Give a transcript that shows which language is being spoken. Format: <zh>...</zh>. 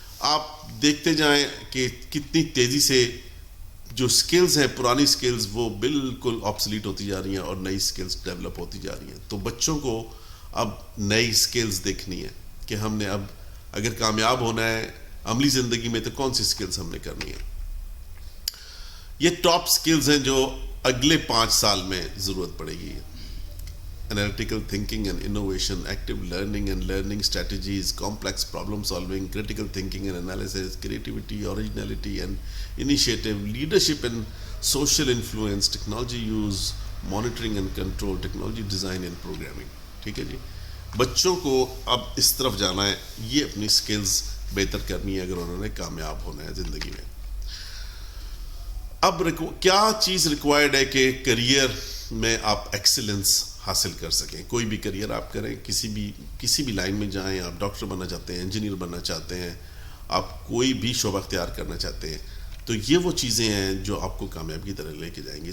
<ur>آپ دیکھتے جائیں کہ کتنی تیزی سے جو سکلز ہیں, پرانی سکلز وہ بالکل آبسلیٹ ہوتی جا رہی ہیں اور نئی سکلز ڈیولپ ہوتی جا رہی ہیں. تو بچوں کو اب نئی سکلز دیکھنی ہے کہ ہم نے اب اگر کامیاب ہونا ہے عملی زندگی میں تو کون سی سکلز ہم نے کرنی ہے. یہ ٹاپ سکلز ہیں جو اگلے 5 سال میں ضرورت پڑے گی.</ur> <en>Analytical thinking and innovation, active learning and learning strategies, complex problem solving, critical thinking and analysis, creativity, originality and initiative, leadership and social influence, technology use, monitoring and control, technology design and programming.</en> <ur>ٹھیک ہے جی. بچوں کو اب اس طرف جانا ہے, یہ اپنی سکلز بہتر کرنی ہے اگر انہوں نے کامیاب ہونا ہے زندگی میں. اب کیا چیز ریکوائرڈ ہے کہ کریئر میں آپ ایکسیلنس حاصل کر سکیں؟ کوئی بھی کریئر آپ کریں, کسی بھی لائن میں جائیں, آپ ڈاکٹر بننا چاہتے ہیں, انجینئر بننا چاہتے ہیں, آپ کوئی بھی شعبہ اختیار کرنا چاہتے ہیں, تو یہ وہ چیزیں ہیں جو آپ کو کامیابی کی طرح لے کے جائیں گی.</ur>